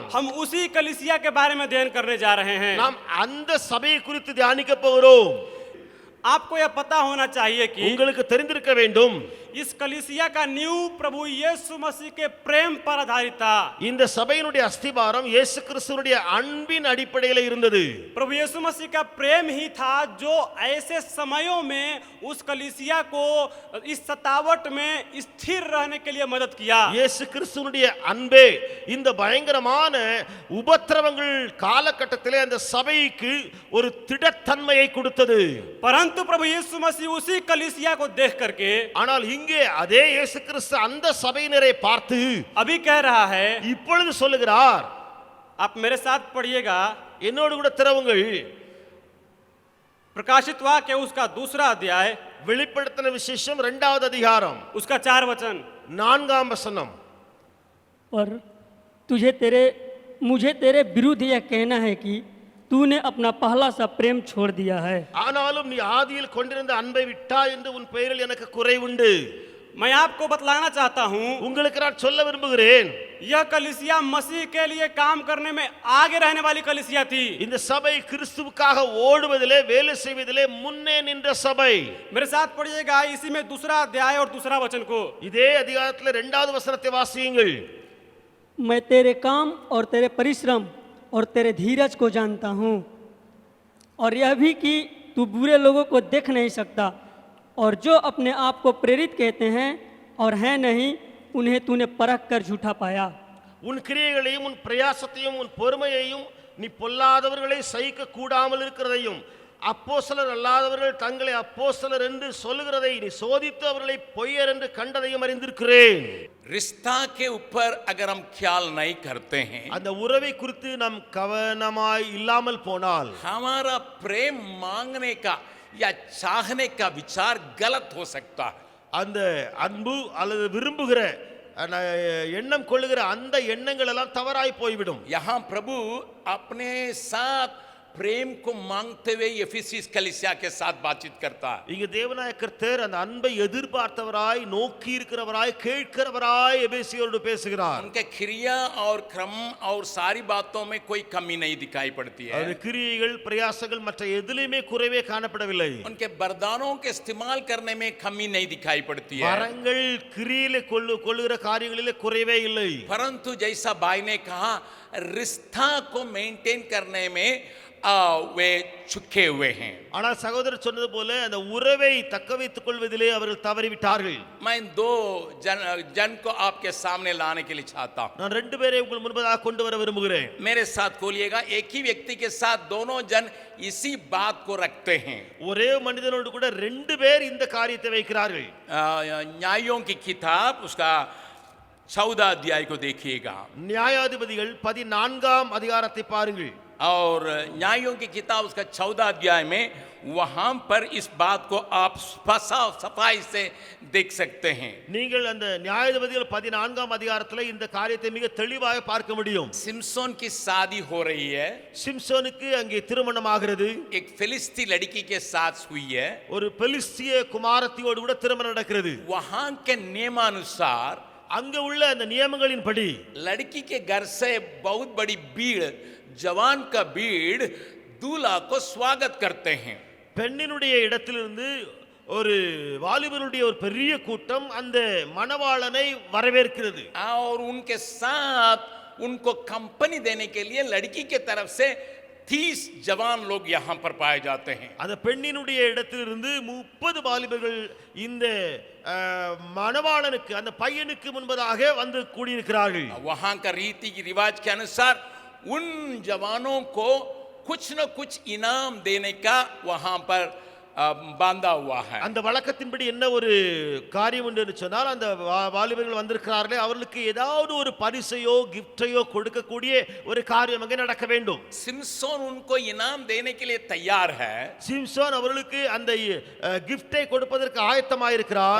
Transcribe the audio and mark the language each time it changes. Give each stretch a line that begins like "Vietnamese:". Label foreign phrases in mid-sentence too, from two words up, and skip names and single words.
Hindi: हम उसी कलीसिया के बारे में अध्ययन करने जा रहे हैं।
Tamil: நாம் அந்த சபையை குறித்து தியானிக்க போகிறோம்.
Hindi: आपको यह पता होना चाहिए कि
Tamil: உங்களுக்கு தெரிந்திருக்க வேண்டும்,
Hindi: इस कलीसिया का नींव प्रभु यीशु मसीह के प्रेम पर आधारित था।
Tamil: இந்த சபையினுடைய அஸ்திபாரம் இயேசு கிறிஸ்துவினுடைய அன்பின் அடிப்படையில் இருந்தது.
Hindi: प्रभु यीशु मसीह का प्रेम ही था जो ऐसे समयों में उस कलीसिया को इस सतावट में स्थिर रहने के लिए मदद किया।
Tamil: இயேசு கிறிஸ்துவினுடைய அன்பே இந்த பயங்கரமான உபத்திரவங்கள் காலகட்டத்திலே அந்த சபைக்கு ஒரு திடத்தன்மையை கொடுத்தது.
Hindi: परंतु प्रभु यीशु मसीह उसी कलीसिया को देख करके,
Tamil: ஆனால் இங்கே அதே இயேசு கிறிஸ்து அந்த சபையினரை பார்த்து
Hindi: अभी कह रहा है,
Tamil: இப்பொழுது சொல்லுகிறார்,
Hindi: आप मेरे साथ पढ़िएगा,
Tamil: என்னோடு கூட திறவுங்கள்.
Hindi: प्रकाशित वाक्य उसका 2 अध्याय,
Tamil: வெளிப்படுத்தின விசேஷம் 2வது அதிகாரம்
Hindi: उसका 4 वचन।
Tamil: 4ஆம் வசனம்.
Hindi: और मुझे तेरे विरुद्ध यह कहना है कि तूने अपना पहला सा प्रेम छोड़ दिया है।
Tamil: ஆனாலும் நீ ஆதியில் கொண்டிருந்த அன்பை விட்டாய் என்று உன் பெயரில் எனக்கு குறைவுண்டு.
Hindi: मैं आपको बतलाना चाहता हूं,
Tamil: உங்களுக்கு நான் சொல்ல விரும்புகிறேன்,
Hindi: यह कलीसिया मसीह के लिए काम करने में आगे रहने वाली कलीसिया थी।
Tamil: இந்த சபை கிறிஸ்துவுக்காக ஓடுவதிலே வேலை செய்வதிலே முன்னே நின்ற சபை.
Hindi: मेरे साथ पढ़िएगा इसी में 2 अध्याय और 2 वचन को।
Tamil: இதே அதிகாரத்தில் 2வது வசனத்தை வாசியுங்கள்.
Hindi: मैं तेरे काम और तेरे परिश्रम और तेरे धीरज को जानता हूँ, और यह भी कि तू बुरे लोगों को देख नहीं सकता, और जो अपने आप को प्रेरित कहते हैं और हैं नहीं, उन्हें तूने परख कर झूठा पाया।
Tamil: உன் கிரியைகளையும் உன் பிரயாசத்தையும் உன் பொறுமையையும் நீ பொல்லாதவர்களை சகிக்க கூடாமல் இருக்கிறதையும் அப்போஸ்தலர் அல்லாதவர்கள் தங்களை அப்போஸ்தலர் என்று சொல்லுகிறதை நீ சோதித்து அவர்களை பொய்யர் என்று கண்டதையும் அறிந்திருக்கிறேன்.
Hindi: रिश्ता के ऊपर अगर हम ख्याल नहीं करते हैं,
Tamil: அந்த உறவை குறித்து நாம் கவனமாய் இல்லாமல் போனால்
Hindi: हमारा प्रेम मांगने का या चाहने का विचार गलत हो सकता है।
Tamil: அந்த அன்பு அல்லது விரும்புகிற எண்ணம் கொள்ளுகிற அந்த எண்ணங்கள் எல்லாம் தவறாய் போய்விடும்.
Hindi: यहाँ प्रभु अपने साथ प्रेम को मांगते हुए एफिसियस कलीसिया के साथ बातचीत करता है।
Tamil: இங்க தேவனாய கர்த்தர் அந்த அன்பை எதிர்பார்த்தவராய் நோக்கி இருக்கிறவராய் கேட்கிறவராய் எபேசியரோடு பேசுகிறார்.
Hindi: उनके क्रिया और क्रम और सारी बातों में कोई कमी नहीं दिखाई पड़ती है।
Tamil: அவருடைய கிரியைகள் பிரயாசங்கள் மற்ற எதிலுமே குறைவே காணப்படவில்லை.
Hindi: उनके वरदानों के इस्तेमाल करने में कमी नहीं दिखाई पड़ती है।
Tamil: வரங்கள் கிரியையிலே கொள்ளுகிற காரியங்களிலே குறைவே இல்லை.
Hindi: परंतु जैसा भाई ने कहा रिश्ता को मेंटेन करने में वे चुके हुए हैं।
Tamil: ஆனால் சகோதரர் சொன்னது போல அந்த உறவை தக்க வைத்துக் கொள்வதிலே அவர்கள் தவறிவிட்டார்கள்.
Hindi: मैं दो जन को आपके सामने लाने के लिए चाहता हूं।
Tamil: நான் ரெண்டு பேரை உங்கள் முன்பதாக கொண்டு வர விரும்புகிறேன்.
Hindi: मेरे साथ खोलिएगा। एक ही व्यक्ति के साथ दोनों जन इसी बात को रखते हैं।
Tamil: ஒரே மனிதனோடு கூட ரெண்டு பேர் இந்த காரியத்தை வைக்கிறார்கள்.
Hindi: न्यायों की किताब उसका 14 अध्याय को देखिएगा।
Tamil: நியாயாதிபதிகள் 14ஆம் அதிகாரத்தை பாருங்கள்.
Hindi: और न्यायों की किताब उसका 14 अध्याय में वहां पर इस बात को आप सफाई से देख सकते हैं।
Tamil: நீங்கள் அந்த நியாயாதிபதிகள் 14ஆம் அதிகாரத்தில் இந்த காரியத்தை மிக தெளிவாக பார்க்க முடியும்.
Hindi: सिमसोन की शादी हो रही है।
Tamil: சிம்சோனுக்கு அங்கே திருமணம் ஆகிறது.
Hindi: एक फिलिस्ती लड़की के साथ हुई है।
Tamil: ஒரு பெலிஸ்திய குமாரத்தியோடு கூட திருமணம் நடக்கிறது.
Hindi: वहां के नियमानुसार
Tamil: அங்க உள்ள அந்த நியமங்களின்படி
Hindi: लड़की के घर से बहुत बड़ी भीड़ जवान का भीड़ दूल्हा को स्वागत करते हैं।
Tamil: பெண்ணினுடைய இடத்திலிருந்து ஒரு வாலிபனுடைய ஒரு பெரிய கூட்டம் அந்த மணவாளனை வரவேற்கிறது.
Hindi: और उनके साथ उनको कंपनी देने के लिए लड़की के तरफ से 30 जवान लोग यहाँ पर पाए जाते हैं।
Tamil: அந்த பெண்ணினுடைய இடத்திலிருந்து 30 வாலிபர்கள் இந்த மணவாளனுக்கு அந்த பையனுக்கு முன்பதாக வந்து கூடியிருக்கிறார்கள்.
Hindi: वहां का रीति की रिवाज के अनुसार उन जवानों को कुछ न कुछ इनाम देने का वहां पर बांधा हुआ है।
Tamil: அந்த வழக்கத்தின்படி என்ன ஒரு காரியம் என்று சொன்னால் அந்த வாலிபர்கள் வந்திருக்கிறார்களே அவர்களுக்கு ஏதாவது ஒரு பரிசையோ கிஃப்டையோ கொடுக்கக்கூடிய ஒரு காரியம் அங்கே நடக்க வேண்டும்.
Hindi: सिमसोन उनको इनाम देने के लिए तैयार है।
Tamil: சிம்சோன் அவர்களுக்கு அந்த கிஃப்டை கொடுப்பதற்கு ஆயத்தமாயிருக்கிறார்.